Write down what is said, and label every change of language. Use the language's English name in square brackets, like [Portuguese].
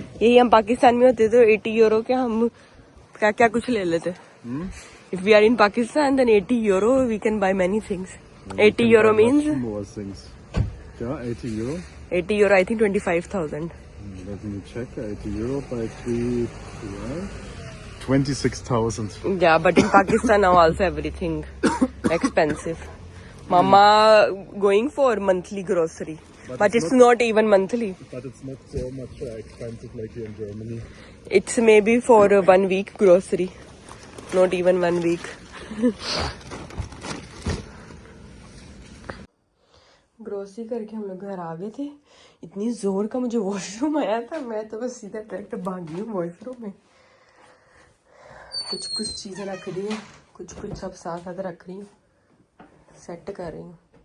[Hindi] यही हम पाकिस्तान में होते तो 80 यूरो के हम क्या क्या कुछ ले लेते। [English] If we are in Pakistan, then 80 euro we can buy many things. 80 euro means more things. Yeah, 80 euro. 80 euro, I think 25,000. Let me check. 80 euro by 3, 26,000. Yeah, but in Pakistan now also everything expensive. Mama going for monthly grocery, but it's not even monthly. But it's not so much expensive like here in Germany. It's maybe for 1 week grocery, not even 1 week. [Hindi] Grocery करके हम लोग घर आ गए थे। इतनी जोर का मुझे वॉशरूम आया था, मैं तो बस सीधा डायरेक्ट भागी हूँ वॉशरूम में। कुछ कुछ चीज़ें रख रही हूँ, कुछ कुछ सब साथ साथ रख रही हूँ, सेट कर रही हूँ।